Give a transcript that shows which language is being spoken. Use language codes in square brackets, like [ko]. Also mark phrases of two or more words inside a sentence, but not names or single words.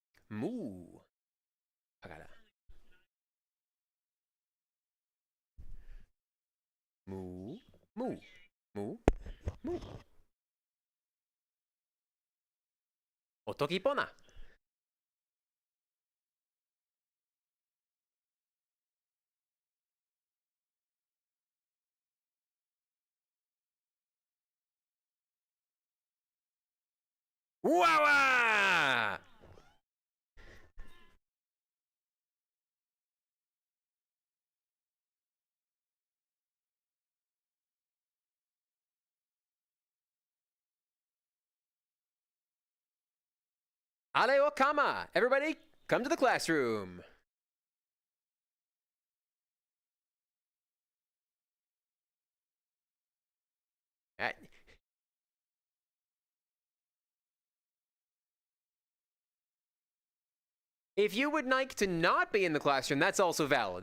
[tok] Mu. Pagara. Mu. Mu. Mu. Mu. O Toki Pona. Wawa! Ale o kama. [en] Everybody, come to the classroom. If you would like to not be in the classroom, that's also valid.